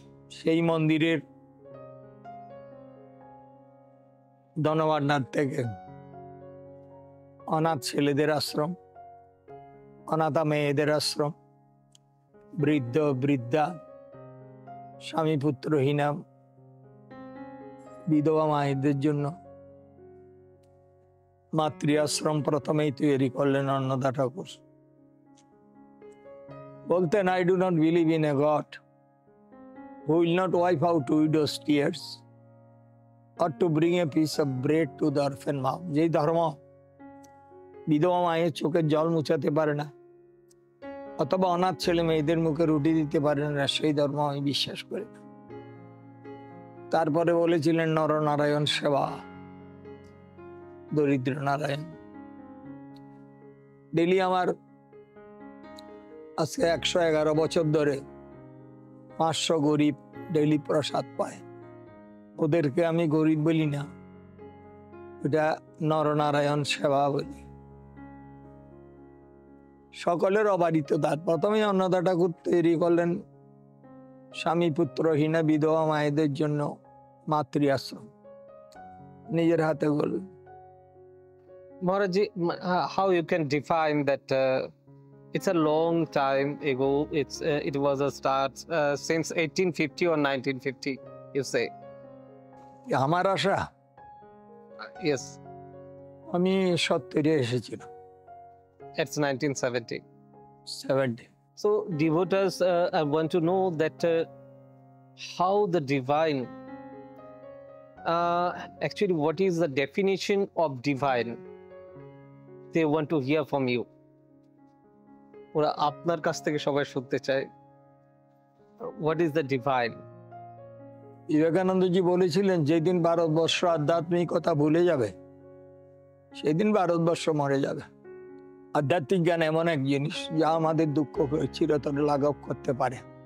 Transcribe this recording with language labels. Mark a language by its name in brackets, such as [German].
[Bangla] সেই মন্দিরের ধনভাণ্ডার থেকে অনাথ ছেলেদের আশ্রম, অনাথা মেয়েদের আশ্রম, বৃদ্ধ বৃদ্ধা, স্বামী পুত্রহীনা বিধবা মায়েদের জন্য মাতৃ আশ্রম প্রথমেই তৈরি করলেন অন্নদা ঠাকুর। [English] বলতেন, I do not believe in a God who will not wipe out widows' tears or to bring a piece of bread to the orphan mouth. [Bangla] যেই ধর্ম বিধবা মায়ের চোখের জল মুছাতে পারে না অথবা অনাথ ছেলে মেয়েদের মুখে রুটি দিতে পারে না, সেই ধর্ম আমি বিশ্বাস করি না। তারপরে বলেছিলেন নরনারায়ণ সেবা, দরিদ্র নারায়ণ। ডেলি আমার আজকে 111 বছর ধরে 500 গরিব ডেলি প্রসাদ পায়। ওদেরকে আমি গরিব বলি না, এটা নরনারায়ণ সেবা বলি। সকলের অবারিত দ্বার। প্রথমে অন্নদা ঠাকুর তৈরি করলেন স্বামী পুত্রহীনা বিধবা মায়েদের জন্য মাতৃ আশ্রম, নিজের হাতে করলেন। [English] Maharaji, how you can define that it's a long time ago, it was a start since 1850 or 1950, you say? [Bangla] আমার আশা, [English] Yes, [Bangla] আমি 70-এ এসেছিলাম, [English] it's 1970. [Bangla] 70। [English] So devotees, I want to know that how the divine, actually what is the definition of divine? They want to hear from you. [Bangla] ওরা আপনার কাছ থেকে সবাই শুনতে চায়, [English] what is the divine? [Bangla] বিবেকানন্দজি বলেছিলেন, যেদিন ভারতবর্ষ আধ্যাত্মিকতা ভুলে যাবে সেদিন ভারতবর্ষ মরে যাবে। আধ্যাত্মিক জ্ঞান এমন এক জিনিস যা আমাদের দুঃখ চিরতরে লাঘব করতে পারে।